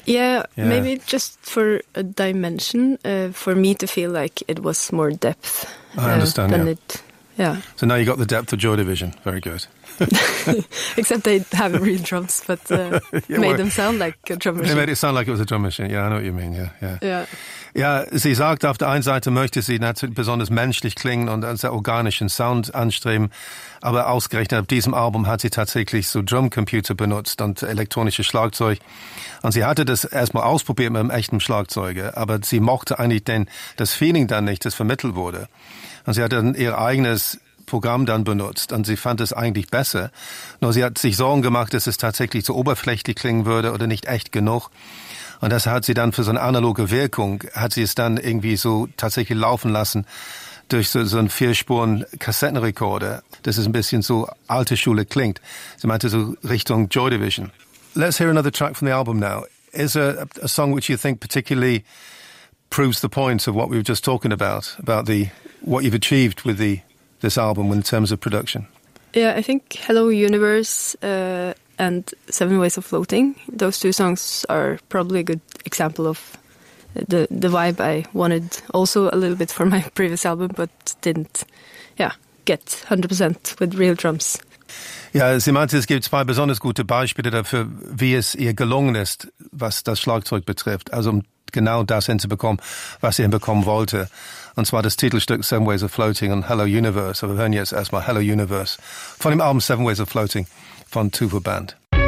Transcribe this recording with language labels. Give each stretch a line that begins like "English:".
English: Yeah, maybe just for a dimension, for me to feel like it was more depth. I understand, than yeah. It, yeah. So now you got the depth of Joy Division, very good. Except they have real drums, but made them sound like a drum machine. They made it sound like it was a drum machine. Yeah, I know what you mean. Yeah, yeah. Yeah,
German: yeah, sie sagt, auf der einen Seite möchte sie natürlich besonders menschlich klingen und einen sehr organischen Sound anstreben, aber ausgerechnet auf diesem Album hat sie tatsächlich so Drumcomputer benutzt und elektronisches Schlagzeug. Und sie hatte das erstmal ausprobiert mit einem echten Schlagzeuger, aber sie mochte eigentlich das Feeling dann nicht, das vermittelt wurde. Und sie hatte dann ihr eigenes Programm dann benutzt und sie fand es eigentlich besser. Nur sie hat sich Sorgen gemacht, dass es tatsächlich zu oberflächlich klingen würde oder nicht echt genug. Und das hat sie dann für so eine analoge Wirkung, hat sie es dann irgendwie so tatsächlich laufen lassen durch so einen Vierspuren Kassettenrekorder, dass es ein bisschen so alte Schule klingt. Sie meinte so Richtung Joy Division.
English: Let's hear another track from the album now. Is a song which you think particularly proves the point of what we were just talking about the what you've achieved with this album in terms of production? Yeah, I think Hello Universe and Seven Ways of Floating, those two songs are probably a good example of the vibe I wanted also a little bit for my previous album, but didn't get 100% with real drums.
German: Ja, sie meinte, es gibt zwei besonders gute Beispiele dafür, wie es ihr gelungen ist, was das Schlagzeug betrifft, also um genau das hinzubekommen, was sie hinbekommen wollte. Und zwar das Titelstück Seven Ways of Floating und Hello Universe. Aber wir hören jetzt erstmal Hello Universe von dem Album Seven Ways of Floating von Tuva Band.